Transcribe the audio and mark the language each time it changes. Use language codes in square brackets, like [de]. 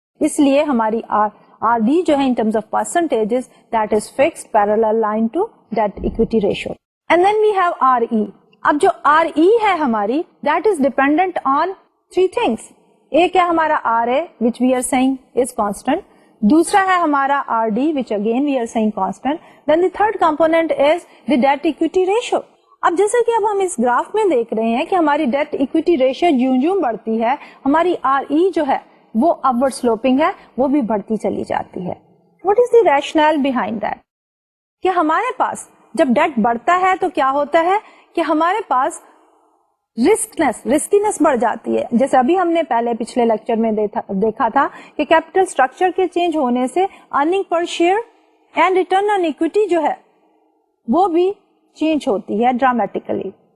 [hi] इसलिए हमारी RD जो है in terms of percentages [en] That is fixed parallel line to debt equity ratio. And then we have RE. [hi] अब जो RE है हमारी [en] That is dependent on three things. [hi] एक है हमारा RA [en] which we are saying is constant, [hi] दूसरा है हमारा [en] RD which again we are saying constant. Then the third component is the debt equity ratio. [hi] अब जैसे कि अब हम इस ग्राफ में देख रहे हैं कि हमारी डेट इक्विटी रेशियो ज्यों-ज्यों बढ़ती है, हमारी RE जो है वो अपवर्ड स्लोपिंग है, वो भी बढ़ती चली जाती है. [en] What is the rationale behind that? [hi] कि हमारे पास जब डेट बढ़ता है तो क्या होता है कि हमारे पास रिस्कीनेस बढ़ जाती है. जैसे अभी हमने पहले पिछले लेक्चर में देखा था कि कैपिटल स्ट्रक्चर के चेंज होने से earning per share and return on equity जो है वो भी चेंज होती है ड्रामेटिकली.